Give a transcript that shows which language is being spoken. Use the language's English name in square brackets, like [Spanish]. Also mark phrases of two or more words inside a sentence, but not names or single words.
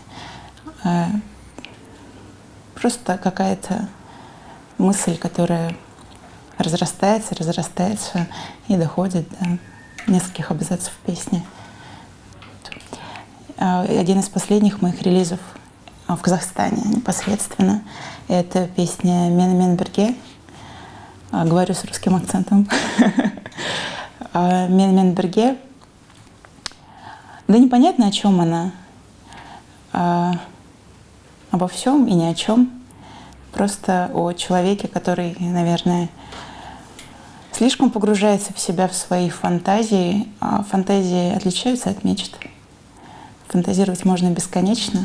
[Russian] Просто какая-то мысль, которая разрастается и доходит до нескольких абзацев песни. Один из последних моих релизов в Казахстане непосредственно — это песня «Менімен бірге». Говорю с русским акцентом. «Менімен бірге». Да непонятно, о чем она. Обо всем и ни о чем. Просто о человеке, который, наверное, слишком погружается в себя, в свои фантазии. А фантазии отличаются от мечт. Фантазировать можно бесконечно.